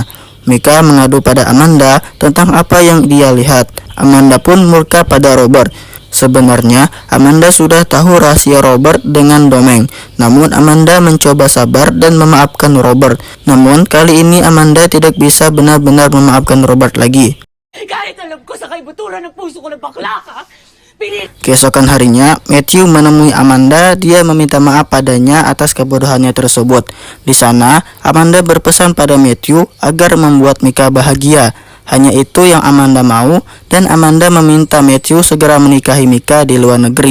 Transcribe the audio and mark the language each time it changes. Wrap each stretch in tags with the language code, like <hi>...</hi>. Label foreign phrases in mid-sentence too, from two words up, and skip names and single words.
<id>Mika mengadu pada Amanda tentang apa yang dia lihat. Amanda pun murka pada Robert. Sebenarnya Amanda sudah tahu rahasia Robert dengan Domeng. Namun Amanda mencoba sabar dan memaafkan Robert. Namun kali ini Amanda tidak bisa benar-benar memaafkan Robert lagi.</id> <tl>Kahit alam ko sa kaibuturan ng puso ko ng bakla ka,</tl> <id>Keesokan harinya, Matthew menemui Amanda. Dia meminta maaf padanya atas kebodohannya tersebut. Di sana, Amanda berpesan pada Matthew agar membuat Mika bahagia. Hanya itu yang Amanda mau, dan Amanda meminta Matthew segera menikahi Mika di luar negeri.</id>